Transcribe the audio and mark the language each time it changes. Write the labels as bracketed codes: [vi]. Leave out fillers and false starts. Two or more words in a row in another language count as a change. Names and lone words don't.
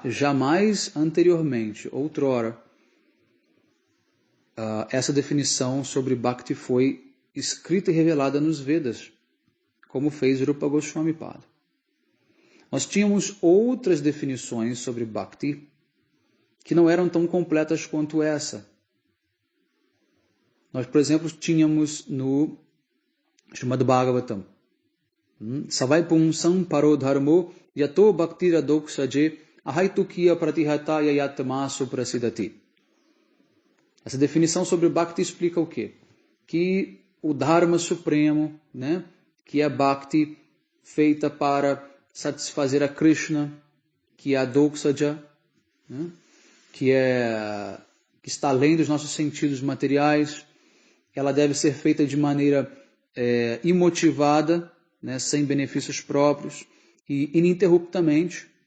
[pt] Jamais anteriormente, outrora, essa definição sobre Bhakti foi escrita e revelada nos Vedas, como fez Rupa Goswami Pada. Nós tínhamos outras definições sobre Bhakti que não eram tão completas quanto essa. Nós, por exemplo, tínhamos no Srimad Bhagavatam. [sa] Savai pumsam paro dharmo yato bhaktira doksaje ahaitukiya pratihata yayatmasu prasidati. [pt] Essa definição sobre Bhakti explica o quê? Que o Dharma supremo, né, que é Bhakti feita para satisfazer a Krishna, que é a Doksaja, né, que está além dos nossos sentidos materiais, ela deve ser feita de maneira imotivada, né, sem benefícios próprios e ininterruptamente,